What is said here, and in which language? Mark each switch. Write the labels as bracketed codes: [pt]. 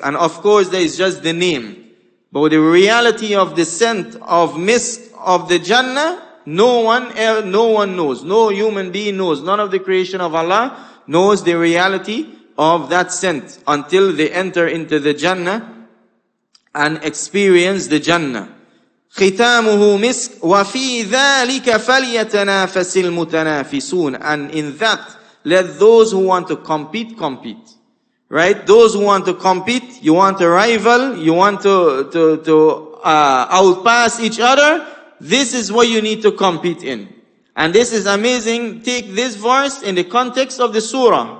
[en] And of course, there is just the name. But the reality of the scent of misk of the Jannah, no one knows. No human being knows. None of the creation of Allah knows the reality of that scent until they enter into the Jannah and experience the Jannah. [ar] ختامه مسك وفي ذلك فليتنافس المتنافسون. [en] And in that, let those who want to compete. Right? Those who want to compete, you want to rival, you want to outpass each other, this is what you need to compete in. And this is amazing. Take this verse in the context of the surah.